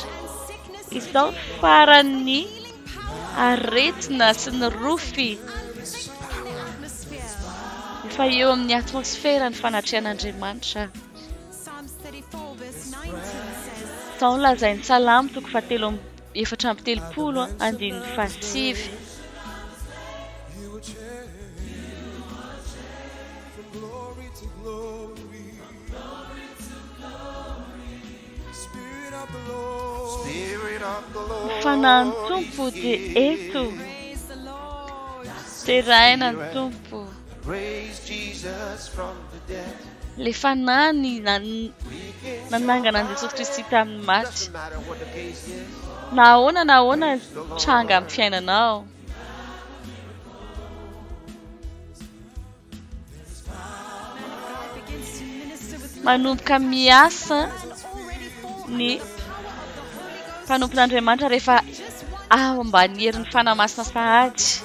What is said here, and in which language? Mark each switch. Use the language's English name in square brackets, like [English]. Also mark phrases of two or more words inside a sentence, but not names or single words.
[Malagasy] Izao faran'ny aretina sy ny rofy. Efa eo amin'ny atmosfera ny fanatrehan'Andriamanitra. Izao no lazain'ny Salamo toko fahatelo efatra amby telopolo andininy fahasivy. [English] You will change from glory to glory. Spirit of the Lord. Spirit of the Lord [Malagasy] Fanan'ny tompo dia eto. Teraina ny tompo. [English] raise Jesus from the dead. [Malagasy] Le fanany nanangana an'i Jesosy Kristy tamin'ny maty. [English] Doesn't matter what the case is. [Malagasy] Na ahoana tranga amin'ny fiainanao. Manomboka miasa ny mpanompon'Andriamanitra rehefa ambany herin'ny fanamasina sahady.